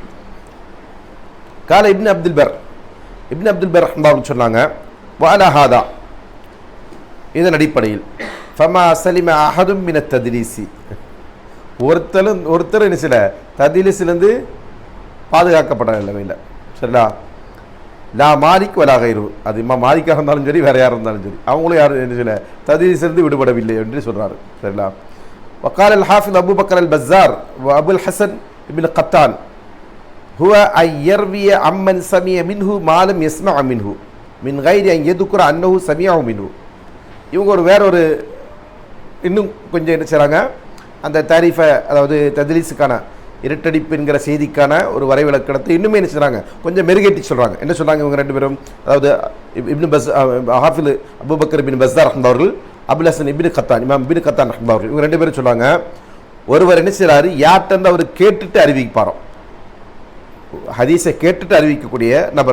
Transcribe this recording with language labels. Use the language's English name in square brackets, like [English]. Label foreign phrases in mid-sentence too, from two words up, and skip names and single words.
[Arabic] قال ابن عبد البر رحمه الله சொன்னாங்க, وعلى هذا, [Tamil] இதன் அடிப்படையில் [Arabic] فما سلم أحد من التدليس, [Tamil] ஒருத்தர் என்ன சில தத்லீஸிலிருந்து பாதுகாக்கப்பட நிலைமையில். சரிங்களா? [Arabic] لا مالك ولا غيره, [Tamil] அது மாலிக்காக இருந்தாலும் சரி வேற யாரும் இருந்தாலும் சரி, அவங்களும் யாரும் என்ன சில தத்லீஸிலிருந்து விடுபடவில்லை என்று சொல்கிறாரு. சரிங்களா? [Arabic] وقال الحافظ أبو بكر البزار وأبو الحسن ابن قطان هو أن يروي عمن سمع منه ما لم يسمع منه من غير أن يذكر أنه سمعه منه. [Tamil] இவங்க வேற ஒரு இன்னும் கொஞ்சம் என்ன செய்கிறாங்க, அந்த தாரீஃபை, அதாவது தத்லீஸுக்கான இரட்டடிப்பு என்கிற செய்திக்கான ஒரு வரைவிலக்கணத்தை இன்னுமே என்ன செய்கிறாங்க, கொஞ்சம் மெருகேட்டி சொல்கிறாங்க. என்ன சொல்கிறாங்க இவங்க ரெண்டு பேரும், அதாவது ஹாஃபில் அபூபக்கர் இப்னு பஸ்ஸார் அவர்கள், அபுல் ஹசன் இப்னு கத்தான், இமாம் இப்னு கத்தான் அவர்கள், இவங்க ரெண்டு பேரும் சொல்லுவாங்க, ஒருவர் என்ன செய்கிறாரு, யார்கிட்ட அவர் கேட்டுட்டு அறிவிப்பாரோ, ஹதீஸை கேட்டுட்டு அறிவிக்கக்கூடிய நபர்.